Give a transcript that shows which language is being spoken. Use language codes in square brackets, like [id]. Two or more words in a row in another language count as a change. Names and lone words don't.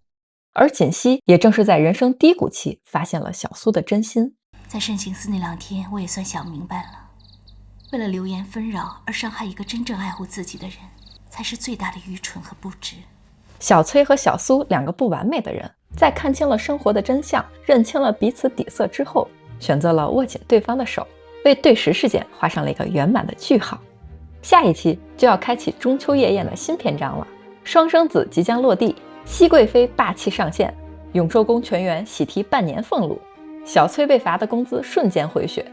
[zh] 而槿汐也正是在人生低谷期發現了小蘇的真心。在慎刑司那2天，我也算想明白了，為了流言紛擾而傷害一個真正愛護自己的人，才是最大的愚蠢和不值。小崔和小蘇兩個不完美的人，在看清了生活的真相，認清了彼此底色之後，選擇了握緊對方的手，為對時事件畫上了一個圓滿的句號。下一期就要開啟中秋夜宴的新篇章了，雙生子即將落地，熹貴妃霸氣上線，永壽宮全員喜提半年俸祿，小崔被罰的工資瞬間回血。